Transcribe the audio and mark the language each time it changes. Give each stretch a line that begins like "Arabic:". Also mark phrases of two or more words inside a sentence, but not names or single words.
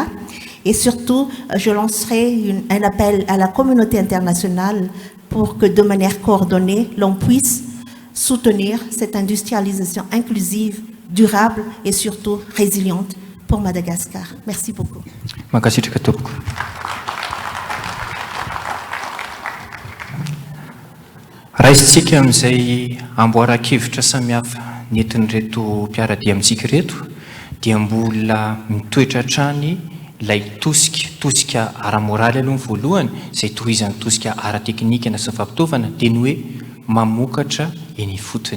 French: Et surtout, je lancerai un appel à la communauté internationale pour que de manière coordonnée, l'on puisse soutenir cette industrialisation inclusive, durable et surtout résiliente pour Madagascar. Merci beaucoup.
Malagasy: Raisitsika amin'izay amboaran-kevitra samihafa nentin'ireto mpiaradia amintsika reto dia mbola mitoetra hatrany ilay tosika ara-moraly aloha ny voalohany izay tohizany tosika ara-teknika na sy fampitaovana dia ny hoe mamokatra eny fotony.